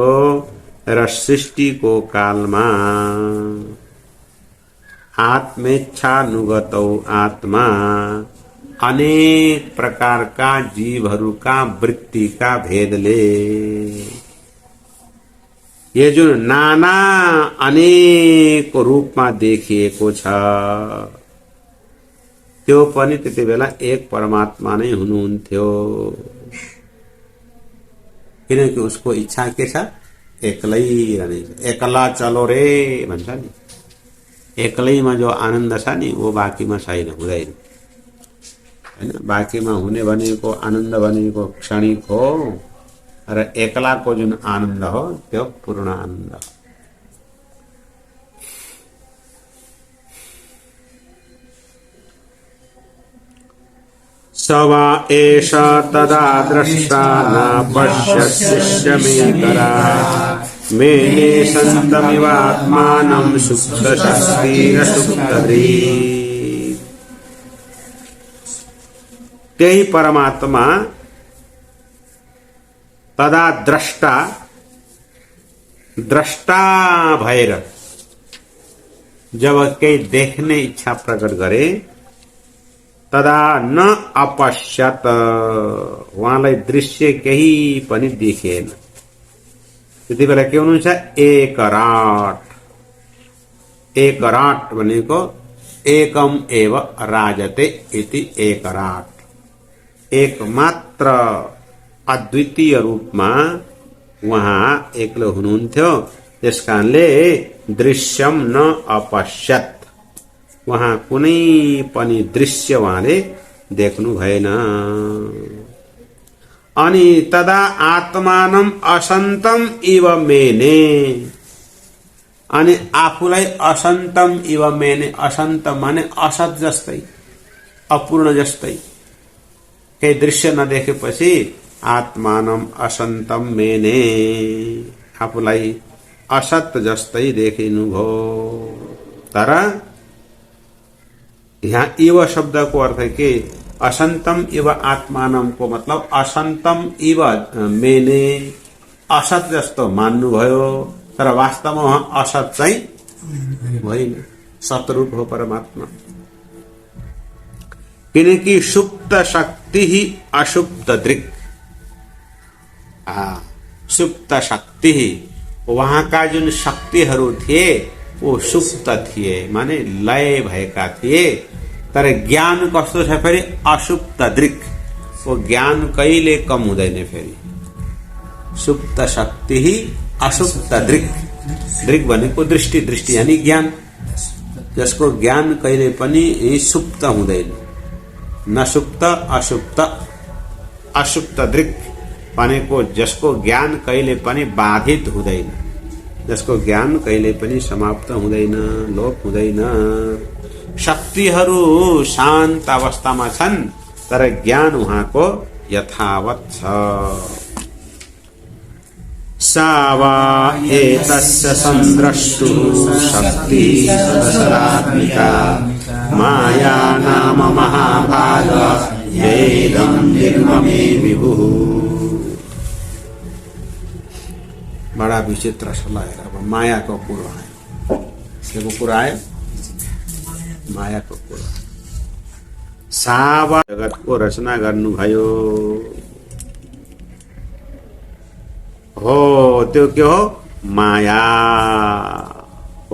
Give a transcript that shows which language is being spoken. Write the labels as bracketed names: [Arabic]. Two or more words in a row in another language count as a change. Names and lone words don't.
[Nepali] र सृष्टिको कालमा आत्मेच्छानुगतौ आत्मा अनेक प्रकारका जीवहरूका वृत्तिका भेदले [Hindi] ये जो [Nepali] नाना अनेक रूपमा देखिएको छ त्यो पनि त्यति बेला एक परमात्मा नै हुनुहुन्थ्यो। किनकि उसको इच्छा के छ, एक्लै रहने। [Bangla] एक्ला चलो रे [Nepali] भन्छ नि, एक्लैमा जो आनन्द छ नि वो बाँकीमा छैन, हुँदैन हैन। बाँकीमा हुने भनेको आनन्द भनेको क्षणिक हो र एक्लाको जुन आनन्द हो त्यो पूर्ण आनन्द हो। [Sanskrit] स वा एष तदा द्रष्टा न पश्यस्यमेकराट् मेने सन्तमिवात्मानं सुप्तशक्तिरसुप्तधृक्। [Nepali] त्यही परमात्मा [Sanskrit] तदा द्रष्टा, [Nepali] द्रष्टा भएर जब केही देख्ने इच्छा प्रकट गरे, [Sanskrit] तदा न अपश्यत, [Nepali] उहाँलाई दृश्य केही पनि देखिएन। त्यति बेला के हुनुहुन्छ, एकराट। एकराट भनेको [Sanskrit] एकम एव राजते इति एकराट, [Nepali] एकमात्र अद्वितीय रूपमा उहाँ एक्लो हुनुहुन्थ्यो। [Sanskrit] त्यसकारणले दृश्यम न अपश्यत, [Nepali] वहाँ कुनै पनि दृश्य उहाँले देख्नु भएन। [Sanskrit] अनि तदा आत्मानम असन्तम इव मेने, [Nepali] अनि आफूलाई [Sanskrit] असन्तम इव मेने, [Nepali] असन्त माने असत जस्तै, अपूर्ण जस्तै। केही दृश्य नदेखेपछि [Sanskrit] आत्मानम असन्तम मेने, [Nepali] आफूलाई असत जस्तै देखिनुभयो। तर यहाँ इव शब्दको अर्थ के, [Sanskrit] असन्तम इव आत्मानम [Nepali] को मतलब [Sanskrit] असन्तम इव मेने, [Nepali] असत जस्तो मान्नुभयो। तर वास्तवमा वहाँ असत चाहिँ होइन, सतरूप हो परमात्मा। [Sanskrit] किनकि सुप्त शक्ति ही अशुप्त दृक्। सुप्त शक्ति, [Nepali] वहाँका जुन शक्तिहरू थिए वो सुप्त थिए, माने लय भएका थिए। तर ज्ञान कस्तो छ फेरि, [Sanskrit] असुप्त दृक्। [Nepali] वो ज्ञान कहिले कम हुँदैन फेरि। [Sanskrit] सुप्त शक्ति ही असुप्त दृक्। [Nepali] दृक् भनेको दृष्टि, दृष्टि यानी ज्ञान, जसको ज्ञान कहिले पनि सुप्त हुँदैन। [Sanskrit] न सुप्त असुप्त, असुप्त दृक् [Nepali] भनेको जसको ज्ञान कहिले पनि बाधित हुँदैन, जसको ज्ञान कहिले पनि समाप्त हुँदैन, लोप हुँदैन। शक्तिहरू शान्त अवस्थामा छन्, तर ज्ञान उहाँको यथावत छ। [Sanskrit] सा वा एतस्य संद्रष्टुः शक्ति सदसरात्मिका माया नाम महाभाग येदं निर्ममे विभुः। [Hindi] बड़ा विचित्र सल्लाह है। [Nepali] अब माया को कुरो है, को कुरा आयो, माया को कुरो। सावा जगत को रचना गर्नुभयो हो, त्यो के हो, माया हो।